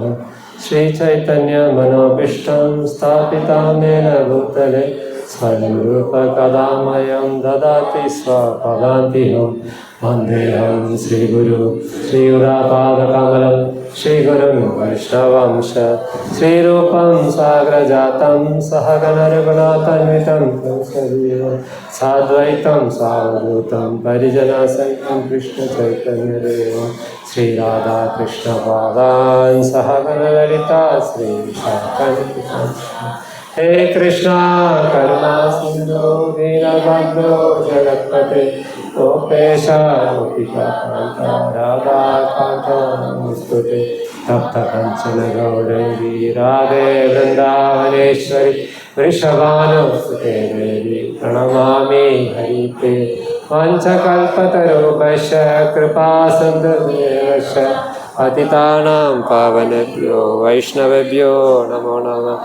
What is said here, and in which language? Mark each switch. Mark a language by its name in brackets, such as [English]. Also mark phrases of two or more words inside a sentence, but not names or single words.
[Sanskrit] ശ്രീചൈതന്യമനോഭീഷ്ടം സ്ഥാപിതം യേന ഭൂതലേ സ്വയം രൂപ കഥാമയം ദദാതി സ്വപദാന്തിഹം വന്ദേഹം ശ്രീഗുരു ശ്രീയുരാപാദകമലം ശ്രീഗുരും വൈഷ്ണവംശ ശ്രീരൂപം സാഗ്രജാതം സഹഗണരഘുനാഥാന്വിതം സജീവം സാദ്വൈതം സാവധൂതം പരിജനസഹിതം കൃഷ്ണചൈതന്യദേവം ശ്രീരാധാകൃഷ്ണപാദാൻ സഹഗണലളിതാ ശ്രീവിശാഖാന്വിതം हे कृष्णा करुणा सिंधु दीनबंधो जगत्पते गोपेश गोपिकान्त राधाकान्त नमोस्तुते तप्त कंचन गौरंगी राधे वृंदावनेश्वरी वृषभानुसुते देवी प्रणमामि हरिप्रिये पंचकल्पतरुभ्यश्च कृपा सिन्धुभ्यश्च पतितानां पावनेभ्यो वैष्णवेभ्यो नमो नमः।